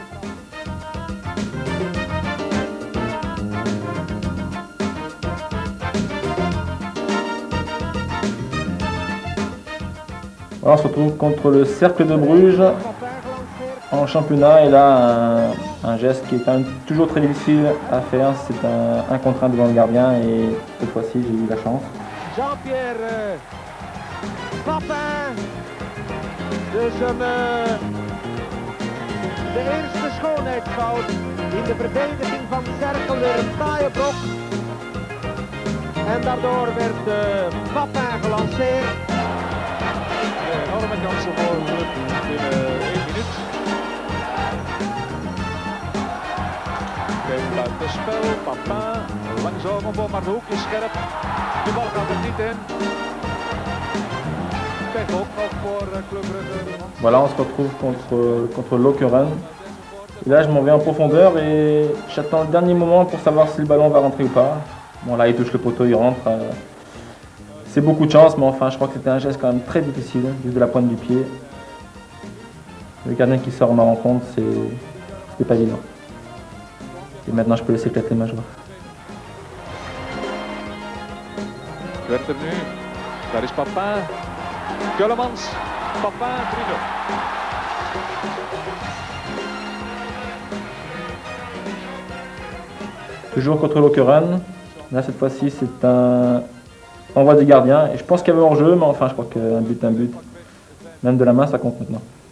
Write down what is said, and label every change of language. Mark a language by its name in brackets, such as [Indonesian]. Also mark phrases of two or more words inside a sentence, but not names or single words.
[French] Voilà, on se retrouve contre le Cercle de Bruges en championnat et là un geste qui est quand même toujours très difficile à faire, c'est un contre 1 devant le gardien et cette fois-ci j'ai eu la chance. Jean-Pierre Papin, [Dutch] dus de eerste schoonheidsfout in de verdediging van Cercle, weer een taaie blok en daardoor werd Papin gelanceerd. Enorme kansen voor de club binnen 1 minuut. Geen buitenspel, Papin, langs Ogenboom, maar de hoek is scherp. De bal gaat er niet in. Pech ook nog voor Club Brugge. [French] Voilà, on se retrouve contre Lokeren. Et là, je m'en vais en profondeur et j'attends le dernier moment pour savoir si le ballon va rentrer ou pas. Bon, là, il touche le poteau, il rentre. C'est beaucoup de chance, mais enfin, je crois que c'était un geste quand même très difficile, juste de la pointe du pied. Le gardien qui sort en ma rencontre, c'était pas évident. Et maintenant, je peux laisser éclater ma joie. [Dutch] Werter nu, daar is Papin. Kullemans, Papin, 3-0. [French] Toujours contre Lokeren. Là, cette fois-ci, c'est un envoi des gardiens. Et je pense qu'il y avait hors-jeu, mais enfin, je crois qu'un but, un but. Même de la main, ça compte maintenant.